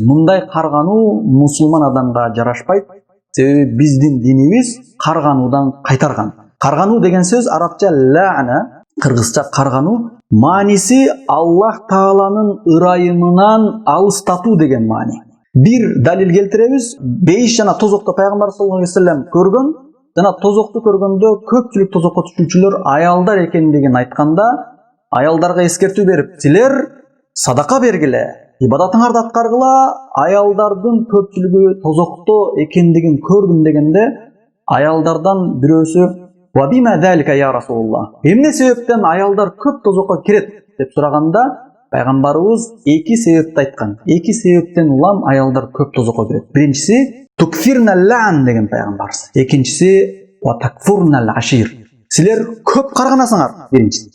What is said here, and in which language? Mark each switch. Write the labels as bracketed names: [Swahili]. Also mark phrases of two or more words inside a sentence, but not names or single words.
[Kyrgyz] Мындай каргануу мусулман адамга жарашпайт. Себеби биздин динибиз каргануудан кайтарган. Каргануу деген сөз арабча ла'на, кыргызча каргануу, мааниси Аллах Тааланын ырайымынан алыстатуу деген маани. Бир далил келтиребиз. Бейиш жана тозокто Пайгамбар [Arabic] صلى الله عليه وسلم [Kyrgyz] көргөн, жана тозокту көргөндө көпчүлүк тозокко түшүүчүлөр аялдар экендигин айтканда, аялдарга эскертүү берип, силер садака бергиле, ибадатыңарды аткаргыла, аялдардын көпчүлүгү тозокто экендигин көрдүм дегенде, аялдардан бирөөсү [Arabic] "وبم ذلك يا رسول الله?" [Kyrgyz] Эмне себептен аялдар көп тозокко кирет деп сураганда, Пайгамбарыбыз эки себепти айткан. Эки себептен улам аялдар көп тозокко кирет. Биринчиси [Arabic] "تكفرن اللعن" [Kyrgyz] деген Пайгамбарыбыз. Экинчиси [Arabic] "وتكفرن العشير". [Kyrgyz] Силер көп карганасыңар, биринчиси.